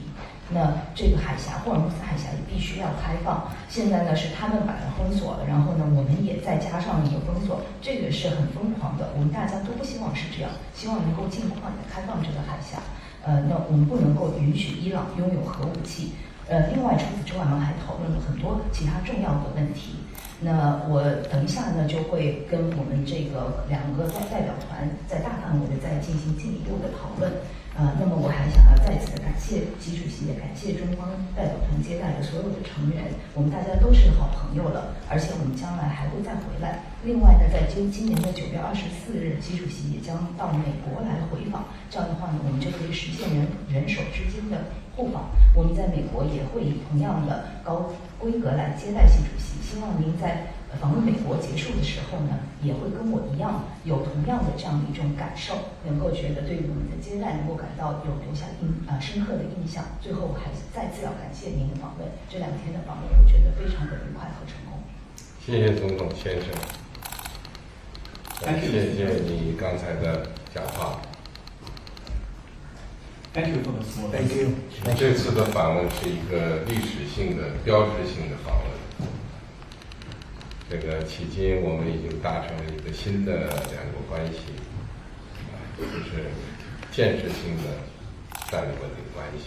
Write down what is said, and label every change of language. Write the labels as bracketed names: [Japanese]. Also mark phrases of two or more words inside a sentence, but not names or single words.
[Chinese] 那這個海峽，霍爾木茲海峽也必須要開放。現在呢是他們把它封鎖了，然後呢我們也再加上一個封鎖，這個是很瘋狂的。我們大家都不希望是這樣，希望能夠盡快的開放這個海峽。那我們不能夠允許伊朗擁有核武器。另外除此之外，我們還討論了很多其他重要的問題。那我等一下呢，就会跟我们这个2个代表团在大范围的再进行进一步的讨论。那么我还想要再次的感谢习主席，也感謝中方代表團接待的所有的成員，我們大家都是好朋友了，而且我們將來還會再回來。另外呢，在今年的9月24日，習主席也將到美國來回訪，這樣的話呢，我們就可以實現人手之間的互訪。我們在美國也會以同樣的高規格來接待習主席，希望您在訪問美國結束的時候呢，也會跟我一樣有同樣的這樣的一種感受，能夠覺得對於我們的接待能夠感到有留下深刻的印象。最後還再次要感謝您的訪問，這2天的訪問我覺得非常的愉快和成功。謝謝總統先生，謝謝你剛才的講話。 [English] Thank you for the support. Thank you. [Chinese] 這次的訪問是一個歷史性的、標誌性的訪問。這個迄今我們已經達成了一個新的兩國關係，就是建設性的戰略穩定關係。